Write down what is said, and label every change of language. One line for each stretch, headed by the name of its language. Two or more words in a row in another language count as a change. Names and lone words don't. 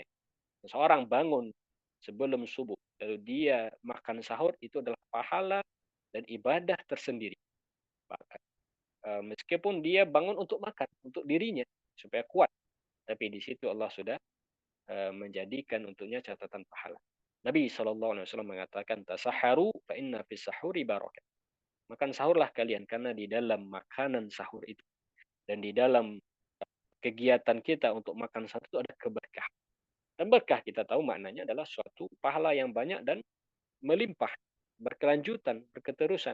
Indonesian: Seorang bangun sebelum subuh, lalu dia makan sahur, itu adalah pahala dan ibadah tersendiri. Meskipun dia bangun untuk makan, untuk dirinya, supaya kuat. Tapi di situ Allah sudah menjadikan untuknya catatan pahala. Nabi SAW mengatakan,
Arabic: "تسحروا فإن في السحور بركة."
Indonesian: Makan sahurlah kalian, karena di dalam makanan sahur itu, dan di dalam kegiatan kita untuk makan sahur itu ada keberkahan. Dan berkah kita tahu maknanya adalah suatu pahala yang banyak dan melimpah, berkelanjutan, berketerusan.